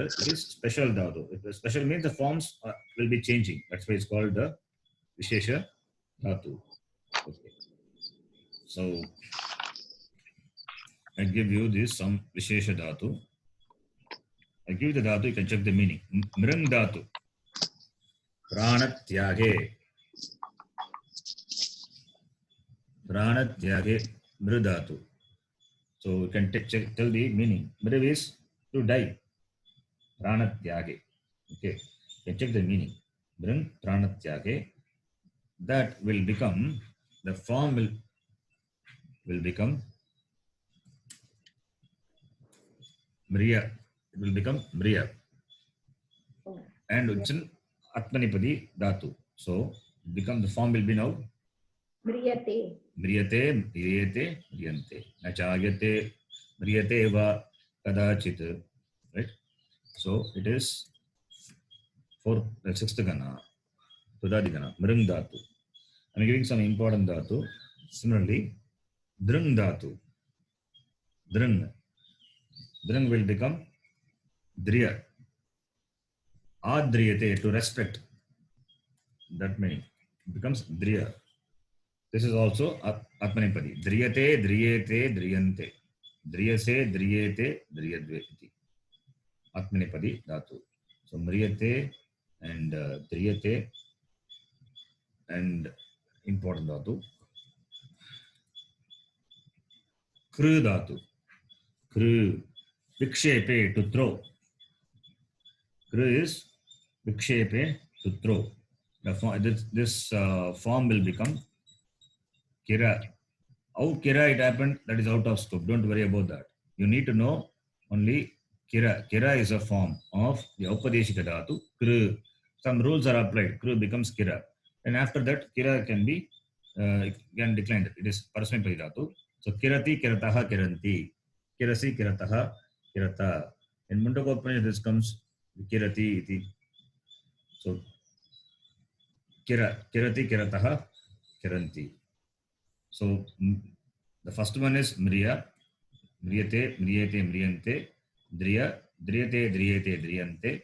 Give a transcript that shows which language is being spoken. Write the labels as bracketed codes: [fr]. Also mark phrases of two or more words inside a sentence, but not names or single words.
[en] It is special dhatu. Special means the forms will be changing. That's why it's called the [sa] Vishesha dhatu. [en] Okay. So I give you this some [sa] Vishesha dhatu. [en] I give you the dhatu. You can check the meaning. [sa] Mrang dhatu. Pranatyage. Pranatyage mru dhatu. [en] So you can tell the meaning. Mriv is to die. Pranatyage. Okay. You can check the meaning. [sa] Bring pranatyage. [en] That will become, the form will become Mriya. It will become Mriya. And it's an [sa] Atmanipadi dhatu. [en] So become the form will be now [sa] Mriyate. Mriyate, Mriyate, Mriyante. Nachayate, Mriyate va kadachit. [en] Right? So it is for the sixth gana. [sa] Tudadi gana. Mrung dhatu. [en] I'm giving some important dhatu. [sa] Similarly, Drung dhatu. Drung. [en] Drung will become Driya. Adriyate, to respect. That meaning becomes Driya. This is also Atmanipadi. [sa] Driyate, Driyate, Driyante. Driyase, Driyate, Driyadveti. Atmanipadi dhatu. [en] So Mriyate and Driyate and important dhatu. [sa] Kru dhatu. Kru. Vikshepe, [en] to throw. Kru is Vikshepe, to throw. This form will become Kira. How Kira it happened, that is out of scope. Don't worry about that. You need to know only Kira. Kira is a form of the [sa] Upadeshika dhatu. [en] Kru. Some rules are applied. Kru becomes Kira. And after that, Kira can be can decline. It is [sa] Parasmipadi dhatu. So Kirati, Kirataha, Kiranti. Kirasi, Kirataha, Kirata. [en] In Mundakopanishad, this comes [sa] Kirati iti. So Kirati, Kirataha, Kiranti. [en] So the first one is Mriya. [sa] Mriyate, Mriyate, Mriyante. Driya, Driyate, Driyate, Driyante.